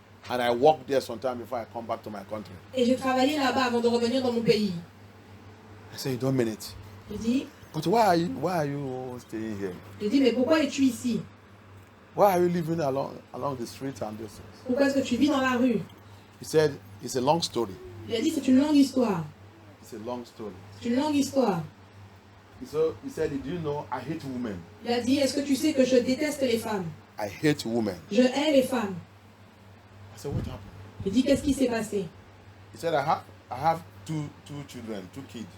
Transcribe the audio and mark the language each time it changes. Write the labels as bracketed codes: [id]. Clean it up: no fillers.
[en] And I worked there sometime before I come back to my country. [fr] Et j'ai travaillé là-bas avant de revenir dans mon pays. [en] I said, you don't mean it. [fr] J'ai dit, [en] But why are you staying here? [fr] mais pourquoi es-tu ici? [en] Why are you living along the street and this? [fr] Pourquoi est-ce que tu vis dans la rue? [en] He said, it's a long story. [fr] Il a dit, c'est une longue histoire. [en] It's a long story. [fr] C'est une longue histoire. [en] So he said, do you know I hate women? [fr] Il a dit, est-ce que tu sais que je déteste les femmes? [en] I hate women. [fr] Je hais les femmes. [en] I said, what happened? [fr] J'ai dit, qu'est-ce qui s'est passé? [en] He said, I have two children, 2 kids.